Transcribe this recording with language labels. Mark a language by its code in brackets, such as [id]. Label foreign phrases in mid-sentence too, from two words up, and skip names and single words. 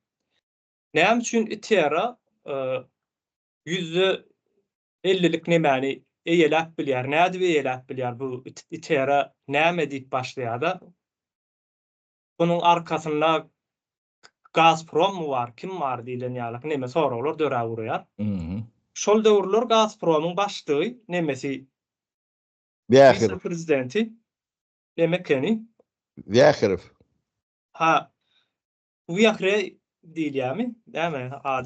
[tk] Näme üçin itera %50'lik nemäni eýelap bilýär. Näde eýelap bilýär bu itera näme diýip başlaýar-da. Bunun arkasynda Gazprom mu var, kim var diýilen ýalyk neme soralar döre urýar. Şol döwürler Gazprom'un başlygy nemesi Viacherev prezidenti demekeni Viacherev. Ha Viacherev diýilýärmi? Näme ady?